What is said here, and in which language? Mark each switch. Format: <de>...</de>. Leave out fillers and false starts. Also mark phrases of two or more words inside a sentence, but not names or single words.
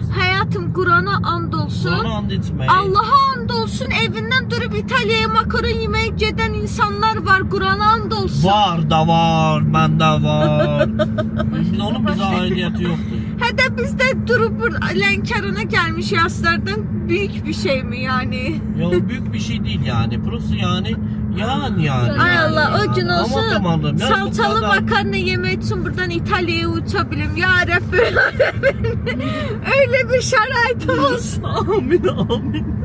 <az>Həyatım Qurana and olsun. Qurana and içməyin. Allaha and olsun, evindən durub İtaliyaya makaron yeməyə gedən insanlar var. Qurana and olsun. Var da var, məndə var. Onun bizə aidiyyəti yoxdur. Hədə bizdə durub Lənkərana gəlmiş yaslardan</az> <tr>büyük bir şey mi yani? Ya büyük bir şey değil yani. Burası yani. Ay Allah, o gün olsun Aman tanrım, yani salçalı bu kadar- makarna yemek için buradan İtalya'ya uçabilirim. Ya Rabbi, öyle bir şaraitim olsun. Amin.</tr>